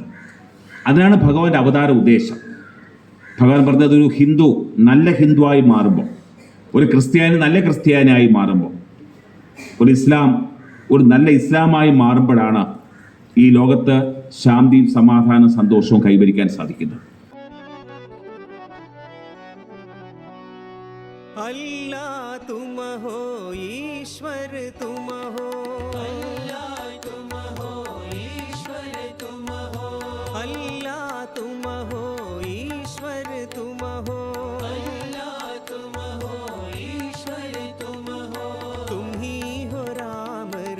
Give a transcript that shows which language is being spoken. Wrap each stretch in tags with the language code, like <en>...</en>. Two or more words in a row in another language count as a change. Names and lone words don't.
<ml>അതിനാണ് ഭഗവാന്റെ അവതാര ഉദ്ദേശം. ഭഗവാൻ പറഞ്ഞത്, ഒരു ഹിന്ദു നല്ല ഹിന്ദുവായി മാറുമ്പോൾ, ഒരു ക്രിസ്ത്യാനി നല്ല ക്രിസ്ത്യാനിയായി മാറുമ്പോൾ, ഒരു ഇസ്ലാം ഒരു നല്ല ഇസ്ലാമായി മാറുമ്പോഴാണ് ഈ ലോകത്ത് ശാന്തിയും സമാധാനവും സന്തോഷവും കൈവരിക്കാൻ സാധിക്കുന്നത്.</ml> <hi>अल्लाह तुम हो, ईश्वर तुम हो, अल्लाह तुम हो, ईश्वर तुम हो, अल्लाह तुम हो, ईश्वर तुम हो, अल्लाह तुम हो, ईश्वर तुम हो, तुम ही हो राम</hi>